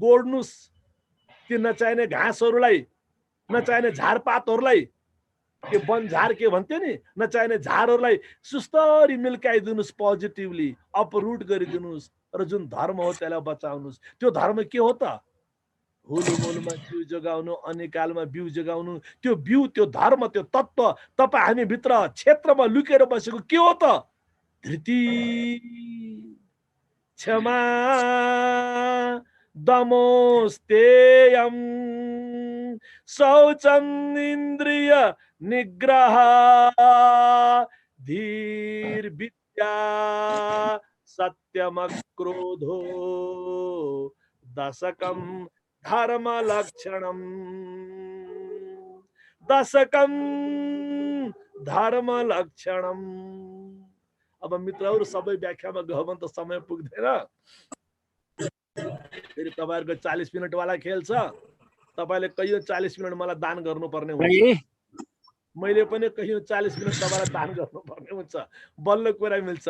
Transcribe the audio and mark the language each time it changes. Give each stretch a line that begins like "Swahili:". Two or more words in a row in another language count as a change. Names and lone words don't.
Nepali: गोड्नुस् ती नचाहिने घाँसहरूलाई, नचाहिने झारपातहरूलाई, के बनझार के भन्थ्यो नि, नचाहिने झारहरूलाई सुस्तरी मिल्काइदिनुस्,
English: positively uproot
Nepali: गरिदिनुस् र जुन धर्म हो त्यसलाई बचाउनुस्। त्यो धर्म के हो त? हुलमुलमा जिउ जोगाउनु, अनिकालमा बिउ जोगाउनु। त्यो बिउ, त्यो धर्म, त्यो तत्त्व तपाईँ हामी भित्र क्षेत्रमा लुकेर बसेको के हो त?
Sanskrit: धृति, क्षमा, दमोस्तेयम, शौचम, इन्द्रिय निग्रह, धीर विद्या, सत्यम, क्रोधो, दशकम धर्म लक्षणम, दशकम धर्म लक्षणम।
Nepali: अब मित्रहरू सबै व्याख्यामा गयो भने त समय पुग्दैन। फेरि तपाईहरुको 40 मिनट वाला खेल छ। तपाईले कहियो 40 मिनट मलाई दान गर्नुपर्ने हुन्छ। मैले पनि कहीँ 40 मिनट तपाईँलाई दान गर्नुपर्ने हुन्छ, बल्ल कुरा मिल्छ।